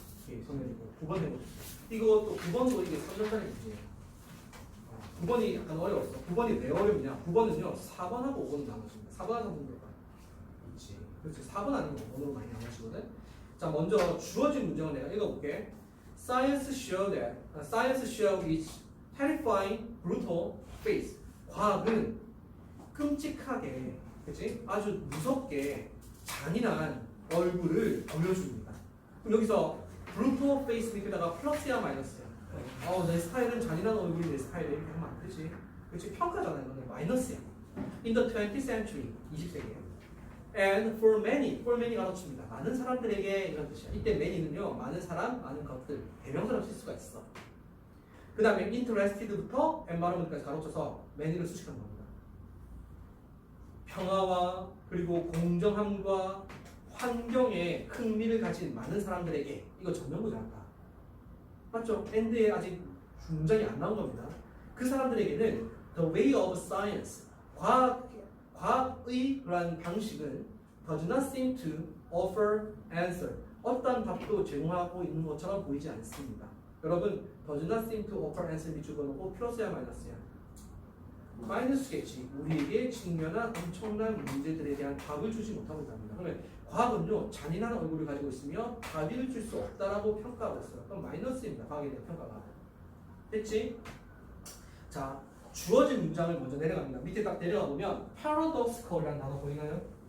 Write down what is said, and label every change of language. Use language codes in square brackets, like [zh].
[ko] 예, 손내리고 9번 해보세요. 이거 또 9번도 이게 3점짜리 문제예요. 9번이 약간 어려웠어. 9번이 왜 어렵냐? 9번은요 4번하고 5번이 나눠집니다. 4번하고 3번 들어가. 그렇지. 그렇지. 4번 아니면 5번으로 많이 나눠지거든. 자, 먼저 주어진 문장을 내가 읽어볼게. [en] Science showed its terrifying, brutal face. [ko] 과학은 끔찍하게, 그치? 아주 무섭게 잔인한 얼굴을 보여줍니다. 그럼 여기서 brutal face 밑에다가 플러스야 마이너스야? 내 스타일은 잔인한 얼굴이 내 스타일이야. 이렇게 하면 안 되지. 그치? 평가잖아. 이거는 마이너스야. [en] In the 20th century, [ko] 20세기에. [en] And for many가 덧칩니다. [ko] 많은 사람들에게 이런 뜻이야. 이때 many는요, 많은 사람, 많은 것들, 대명사로 쓸 수가 있어. 그 다음에 interested부터 environment까지 가로쳐서 many를 수식한 겁니다. 평화와 그리고 공정함과 환경에 흥미를 가진 많은 사람들에게 이거 전면부잖아. 맞죠? end에 아직 문장이 안 나온 겁니다. 그 사람들에게는 [en] the way of science, [ko] 과학의 그러한 방식은 [en] does not seem to offer answer. [ko] 어떤 답도 제공하고 있는 것처럼 보이지 않습니다. 여러분, [en] does not seem to offer answer [ko] 밑줄 그어놓고 플러스야 마이너스야? 마이너스겠지. 우리에게 직면한 엄청난 문제들에 대한 답을 주지 못하고 있답니다. 그러면 과학은요 잔인한 얼굴을 가지고 있으며 답을 줄 수 없다라고 평가하고 있어요. 그럼 마이너스입니다. 과학에 대한 평가가. 됐지? 자, 주어진 문장을 먼저 내려갑니다. 밑에 딱 내려가 보면 paradoxical이라는 단어 보이나요?